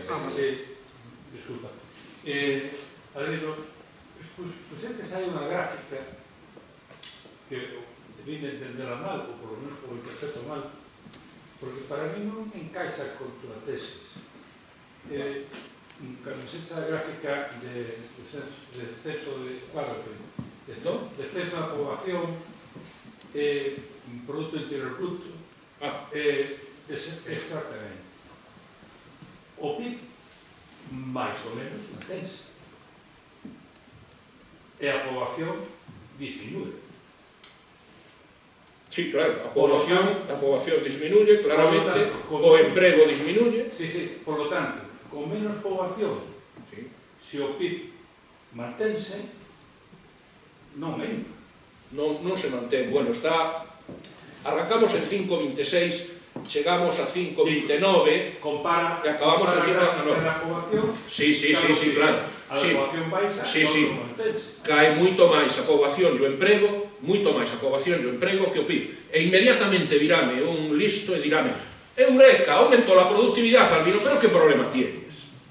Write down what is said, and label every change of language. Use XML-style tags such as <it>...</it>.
<gl>Disculpa. A ver, pues antes hai unha gráfica que debí de entenderla mal, ou</gl> <es>por lo menos</es> <gl>o interpreto mal, porque para mí non encaixa con tua tesis. Cando se echa a gráfica de exceso de exceso da poboación, Producto Interior Bruto, exactamente. O PIB, máis ou menos, mantense. E a poboación disminúe. Sí, claro, a poboación disminuye, claramente, o emprego disminuye. Sí,</gl> <es>por lo tanto,</es> <gl>con menos poboación, se o PIB mantense, non aumenta. Non se mantén. Bueno, arrancamos en 5,26, chegamos a 5,29 Compara e acabamos en 5,19. a poboación. Sí, claro. A poboación baixa, non mantense. Cae moito máis a poboación e o emprego, moito máis a poboación e o emprego que o PIB. E inmediatamente virame un listo e dirame:</gl> <es>Eureka, aumentó la productividad, Albino, pero que problema tienes?</es>